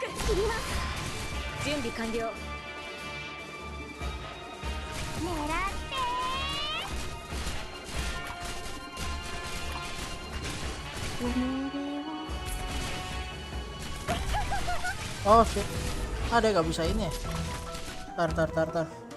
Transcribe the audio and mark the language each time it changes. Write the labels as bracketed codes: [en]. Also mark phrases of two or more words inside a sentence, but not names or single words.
[ja] 切ります。準備完了。狙ってご命令を。 [en] Oh shit. [id] Dia gak bisa ini ya. Tar.